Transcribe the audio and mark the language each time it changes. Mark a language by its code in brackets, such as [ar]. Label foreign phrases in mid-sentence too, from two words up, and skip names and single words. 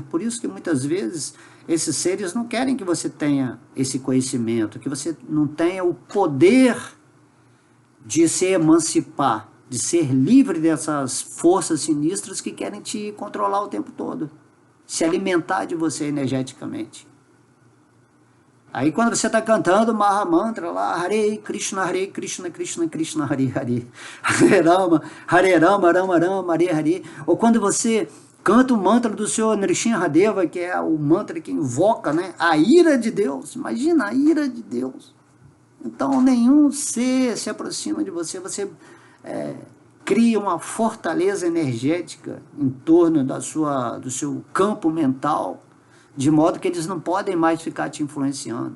[pt] Por isso que muitas vezes esses seres não querem que você tenha esse conhecimento, que você não tenha o poder de se emancipar, de ser livre dessas forças sinistras que querem te controlar o tempo todo, se alimentar de você energeticamente. Aí quando você está cantando Maha Mantra lá, [sa] Hare Krishna, Krishna Krishna, Hare Hare, Hare Rama, Rama Rama, Hare Hare, [pt] ou quando você canta o mantra do Senhor Nrsimhadeva, que é o mantra que invoca, né, a ira de Deus, imagina a ira de Deus. Então nenhum ser se aproxima de você, você cria uma fortaleza energética em torno do seu campo mental, de modo que eles não podem mais ficar te influenciando.